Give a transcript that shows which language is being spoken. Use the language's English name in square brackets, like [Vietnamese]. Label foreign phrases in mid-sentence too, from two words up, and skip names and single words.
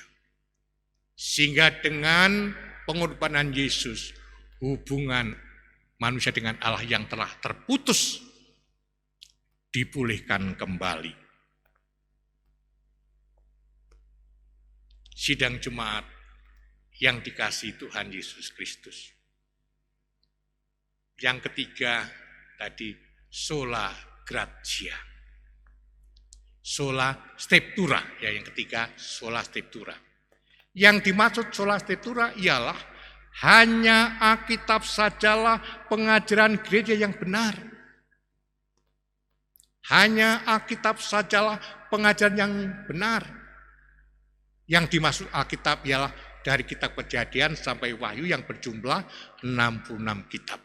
[Indonesian] Sehingga dengan pengorbanan Yesus, hubungan manusia dengan Allah yang telah terputus dipulihkan kembali. Sidang jemaat yang dikasihi Tuhan Yesus Kristus. Yang ketiga tadi [Latin] sola gratia. Sola scriptura, [Indonesian] ya yang ketiga [Latin] sola scriptura. [Indonesian] Yang dimaksud [Latin] sola scriptura [Indonesian] ialah hanya Alkitab sajalah pengajaran gereja yang benar. Hanya Alkitab sajalah pengajaran yang benar. Yang dimaksud Alkitab ialah dari kitab Kejadian sampai Wahyu yang berjumlah 66 kitab.